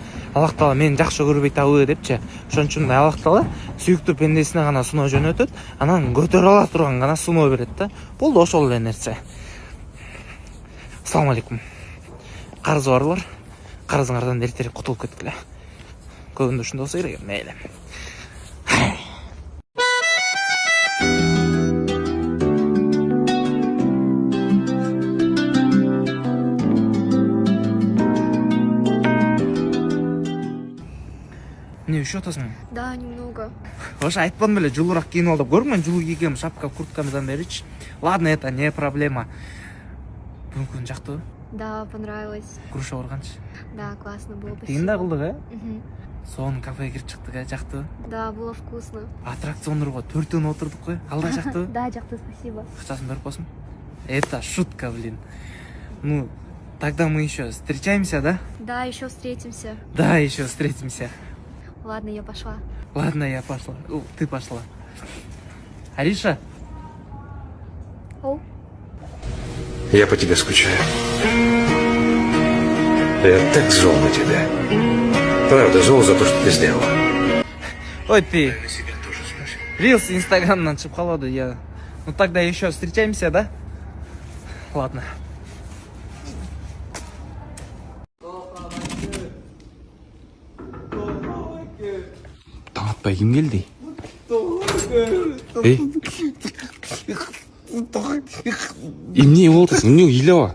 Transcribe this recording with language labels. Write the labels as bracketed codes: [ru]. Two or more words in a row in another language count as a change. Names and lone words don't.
[ky] Аллах Таала мени жакшы көрбөй табы депчи. Ошон үчүн Аллах Таала сүйүктүү пендесине гана сыноо жөнөтөт, анан көтөрө ала турган гана сыноо берет да. Болду ошол эле нерсе. [ar] السلام عليكم. [ky] Карызы барлар, карызыңардан эртерээк кутулуп кеткиле. Көбүндө ушундай болсо керек, мейли. Не, üşüyor атасың? [ru] Да, немного. [ky] Вообще айтпадым беле, жылуураак кийинип ал деп. Көрдүңбү, мен жылуу кийгем, шапка, курткамдан беричи. [ru] Ладно, это не проблема. [ky] Бүгүнкү күн жактыбы? [ru] Да, понравилось. [ky] Груша барганчы? [ru] Да, классно было. [ky] Тегин да кылдык, Мгм. Сонун кафеге кирип чыктык, жактыбы? [ru] Да, было вкусно. [ky] Аттракциондорго 4 отурдук кой. Калдай жактыбы? Да, жакты, спасибо. Акчасын берип койсуң. [ru] Это шутка, блин. Ну, тогда мы еще встречаемся, да? Да, еще встретимся. Да, еще встретимся. Ладно, я пошла. Ладно, я пошла. Ты пошла. Ариша? Оу. Я по тебе скучаю. Я так зол на тебя. Правда, зол за то, что ты сделала. Ой, ты. [ky] Рилс инстаграмнан чыгып калды, [ru] я. Ну тогда еще встречаемся, да? Ладно. [ky] Таң атпай ким келди? Эй? Эмне болду? Эмне ыйлаба?